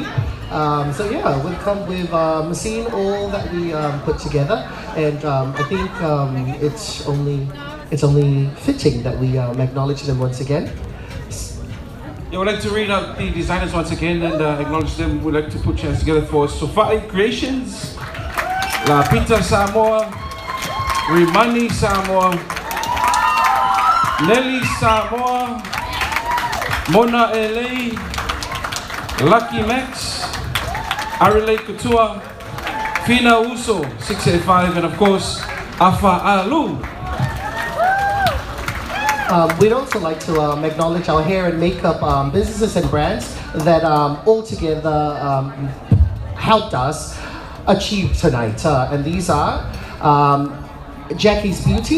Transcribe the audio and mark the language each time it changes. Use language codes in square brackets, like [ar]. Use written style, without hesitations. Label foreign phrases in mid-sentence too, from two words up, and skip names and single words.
[en] So yeah, we've come with seen all that we put together, and I think it's only fitting that we acknowledge them once again. Yeah, we'd like to read out the designers once again and acknowledge them. We'd like to put your hands together for Sofai Creations, Lapita Samoa, Rimani Samoa, Nelly Samoa, MonaElei, LuckyMax, Arilei Couture, FinauUso 685, and of course Afa Ah Loo. We'd also like to acknowledge our hair and makeup businesses and brands that all together helped us achieve tonight. And these are Jackie's Beauty.